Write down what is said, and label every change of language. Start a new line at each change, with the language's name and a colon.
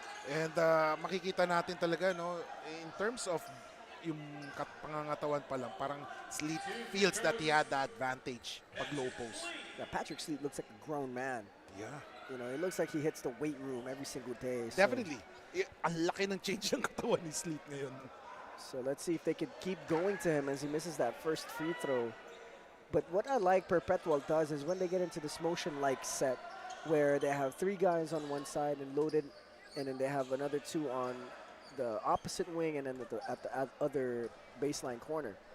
English: And
Filipino: makikita natin talaga,
English: no, in terms of
Filipino: yung pangangatawan pa lang, parang
English: Sleet feels that he had the advantage pag low post. Yeah, Patrick Sleet looks like a grown man. Yeah. You know, it looks like he hits the weight room every single day. So. Definitely.
Filipino: Ang laki ng change ng katawan ni Sleet ngayon.
English: So let's see if they could keep going to him as he misses that first free throw. But what I like Perpetual does is when they get into this motion-like set where they have 3 guys on one side and loaded, and then they have another 2 on the opposite wing and then at the other baseline corner.